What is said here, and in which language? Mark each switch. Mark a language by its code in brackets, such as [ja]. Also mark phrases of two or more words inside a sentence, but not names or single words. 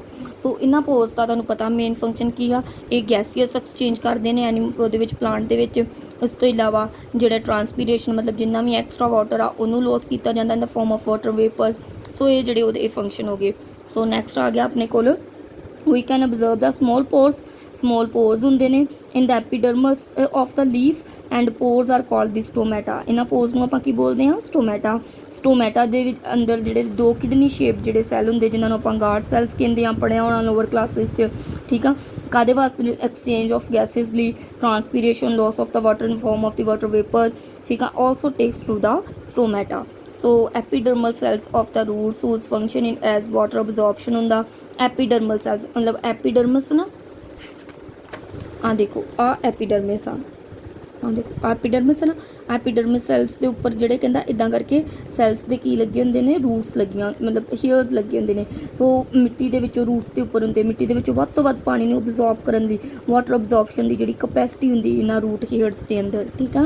[pa] ਸੋ ਇਹਨਾਂ ਪੋਰਸ ਦਾ ਤੁਹਾਨੂੰ ਪਤਾ [en] main function [pa] ਕੀ ਆ, ਇਹ [en] gaseous exchange [pa] ਕਰਦੇ ਨੇ ਉਹਦੇ ਵਿੱਚ, ਪਲਾਂਟ ਦੇ ਵਿੱਚ। ਇਸ ਤੋਂ ਇਲਾਵਾ ਜਿਹੜਾ ਟਰਾਂਸਪੀਰੇਸ਼ਨ, ਮਤਲਬ ਜਿੰਨਾ ਵੀ [en] extra water [pa] ਆ ਉਹਨੂੰ ਲੋਸ ਕੀਤਾ ਜਾਂਦਾ [en] in the form of water vapours. [pa] ਸੋ ਇਹ ਜਿਹੜੇ ਉਹਦੇ ਇਹ ਫੰਕਸ਼ਨ ਹੋ ਗਏ। [en] so next [pa] ਆ ਗਿਆ ਆਪਣੇ ਕੋਲ, [en] we can observe the small pores [pa] ਹੁੰਦੇ ਨੇ [en] in the epidermis of the leaf and pores are called the stomata। [pa] ਇਹਨਾਂ pores ਨੂੰ ਆਪਾਂ ਕੀ ਬੋਲਦੇ ਹਾਂ, ਸਟੋਮੈਟਾ ਦੇ ਵਿੱਚ ਅੰਦਰ ਜਿਹੜੇ ਦੋ [en] kidney shape [pa] ਜਿਹੜੇ ਸੈੱਲ ਹੁੰਦੇ ਜਿਨ੍ਹਾਂ ਨੂੰ ਆਪਾਂ [en] guard cells [pa] ਕਹਿੰਦੇ ਆ, ਪੜ੍ਹਿਆ ਹੋਣਾ [en] lower classes [pa] 'ਚ, ਠੀਕ ਆ। ਕਾਹਦੇ ਵਾਸਤੇ, [en] exchange of gases ਲਈ, transpiration, loss of the water in form of the water vapour, [pa] ਠੀਕ ਆ, [en] also takes through the stomata. so epidermal cells of the roots whose function in as water absorption ਹੁੰਦਾ। epidermal cells [pa] ਮਤਲਬ ਐਪੀਡਰਮਸ ਨਾ, ਆ ਦੇਖੋ ਆ ਐਪੀਡਰਮਿਸ ਆ, ਆ ਦੇਖੋ ਐਪੀਡਰਮਿਸ ਨਾ, [en] epidermis cells [pa] ਦੇ ਉੱਪਰ ਜਿਹੜੇ ਕਹਿੰਦਾ ਇੱਦਾਂ ਕਰਕੇ ਸੈਲਸ ਦੇ ਕੀ ਲੱਗੇ ਹੁੰਦੇ ਨੇ, ਰੂਟਸ ਲੱਗੀਆਂ, ਮਤਲਬ ਹੇਅਰਸ ਲੱਗੇ ਹੁੰਦੇ ਨੇ। ਸੋ ਮਿੱਟੀ ਦੇ ਵਿੱਚੋਂ ਰੂਟਸ ਦੇ ਉੱਪਰ ਹੁੰਦੇ, ਮਿੱਟੀ ਦੇ ਵਿੱਚੋਂ ਵੱਧ ਤੋਂ ਵੱਧ ਪਾਣੀ ਨੂੰ ਅਬਜ਼ੌਰਬ ਕਰਨ ਦੀ, [en] water absorption [pa] ਦੀ ਜਿਹੜੀ ਕਪੈਸਿਟੀ ਹੁੰਦੀ ਇਹਨਾਂ [en] root hairs [pa] ਦੇ ਅੰਦਰ, ਠੀਕ ਆ।